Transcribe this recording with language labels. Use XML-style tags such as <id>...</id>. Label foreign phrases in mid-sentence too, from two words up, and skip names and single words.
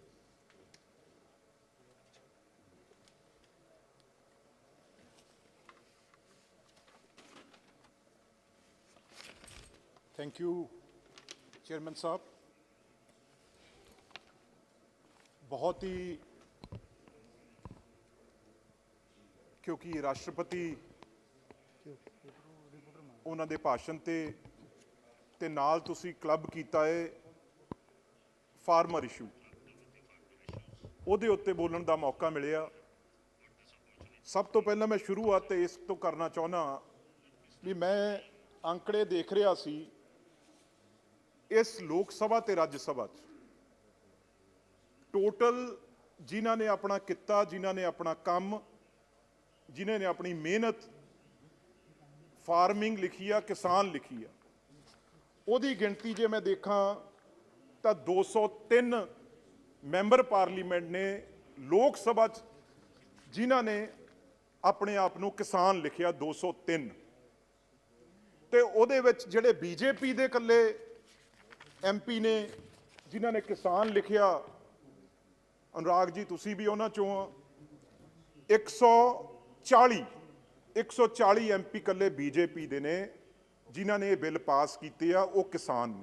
<en>thank you chairman साहब।</en> <hi>बहुत ही क्योंकि राष्ट्रपति</hi> <pa>ਉਹਨਾਂ ਦੇ ਭਾਸ਼ਣ ਤੇ ਨਾਲ ਤੁਸੀਂ ਕਲੱਬ ਕੀਤਾ ਹੈ</pa> <en>farmer issue,</en> <pa>ਉਹਦੇ ਉੱਤੇ ਬੋਲਣ ਦਾ ਮੌਕਾ ਮਿਲਿਆ। ਸਭ ਤੋਂ ਪਹਿਲਾਂ ਮੈਂ ਸ਼ੁਰੂਆਤ ਇਸ ਤੋਂ ਕਰਨਾ ਚਾਹੁੰਦਾ ਵੀ ਮੈਂ ਅੰਕੜੇ ਦੇਖ ਰਿਹਾ ਸੀ ਇਸ ਲੋਕ ਸਭਾ ਤੇ ਰਾਜ ਸਭਾ 'ਚ ਟੋਟਲ ਜਿਨ੍ਹਾਂ ਨੇ ਆਪਣਾ ਕਿੱਤਾ, ਜਿਨ੍ਹਾਂ ਨੇ ਆਪਣਾ ਕੰਮ, ਜਿਨ੍ਹਾਂ ਨੇ ਆਪਣੀ ਮਿਹਨਤ ਫਾਰਮਿੰਗ ਲਿਖੀ ਆ, ਕਿਸਾਨ ਲਿਖੀ ਆ, ਉਹਦੀ ਗਿਣਤੀ ਜੇ ਮੈਂ ਦੇਖਾਂ ਤਾਂ 203</pa> <en>member parliament</en> <pa>ਨੇ ਲੋਕ ਸਭਾ 'ਚ ਜਿਨ੍ਹਾਂ ਨੇ ਆਪਣੇ ਆਪ ਨੂੰ ਕਿਸਾਨ ਲਿਖਿਆ 203। ਤੇ ਉਹਦੇ ਵਿੱਚ ਜਿਹੜੇ ਬੀਜੇਪੀ ਦੇ ਇਕੱਲੇ ਐਮਪੀ ਨੇ ਜਿਨ੍ਹਾਂ ਨੇ ਕਿਸਾਨ ਲਿਖਿਆ, ਅਨੁਰਾਗ ਜੀ ਤੁਸੀਂ ਵੀ ਉਹਨਾਂ ਚੋਂ ਆ, 140 ਐਮਪੀ ਕੱਲੇ ਬੀਜੇਪੀ ਦੇ ਨੇ ਜਿਨ੍ਹਾਂ ਨੇ ਇਹ ਬਿੱਲ ਪਾਸ ਕੀਤੇ ਆ, ਉਹ ਕਿਸਾਨ ਨੇ।</pa>